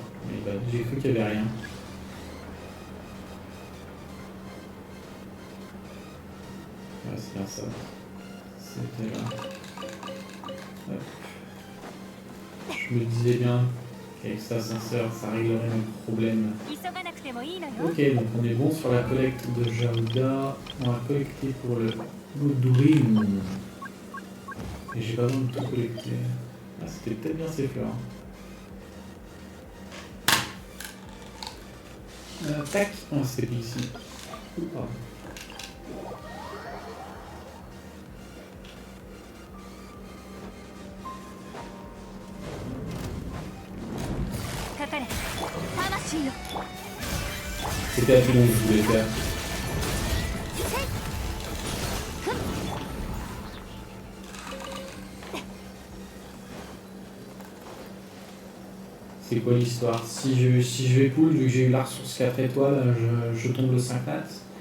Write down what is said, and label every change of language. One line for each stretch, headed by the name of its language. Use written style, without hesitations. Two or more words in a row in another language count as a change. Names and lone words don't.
French: Mais bah, j'ai cru qu'il n'y avait rien. Ouais, c'est bien ça. C'était là. Hop. Je me disais bien qu'avec cet ascenseur, ça réglerait mes problèmes.
Japanese: 急がなくてもいいのよ。
French: Ok, donc on est bon sur la collecte de Jaouda. On va collecter pour le Goudourim. Et j'ai pas besoin de tout collecter. Ah, c'était peut-être bien ces fleurs. Tac. Oh, c'était plus ici. Pardon.
Japanese: かかれ。魂よ。
French: C'était à Toulon que je voulais faire. C'est quoi l'histoire? Si je écoule, vu que j'ai eu la ressource 4 étoiles, je tombe le 5 nat.